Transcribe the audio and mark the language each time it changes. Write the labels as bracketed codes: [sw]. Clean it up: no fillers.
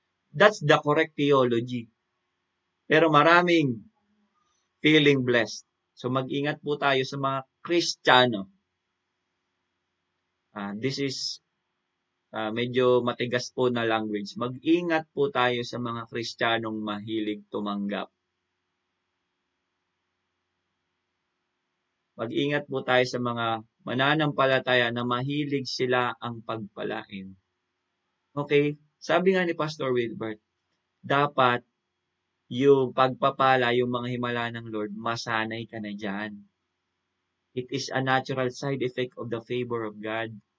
[en] That's the correct theology. [tl] Pero maraming feeling blessed. So mag-ingat po tayo sa mga Kristiyano. [en] This is [tl] medyo matigas po na language. Mag-ingat po tayo sa mga Kristiyanong mahilig tumanggap. Mag-ingat po tayo sa mga mananampalataya na mahilig sila ang pagpalain. Okay? Sabi nga ni Pastor Wilbert, dapat yung pagpapala, yung mga himala ng Lord, masanay ka na dyan. [en] It is a natural side effect of the favor of God.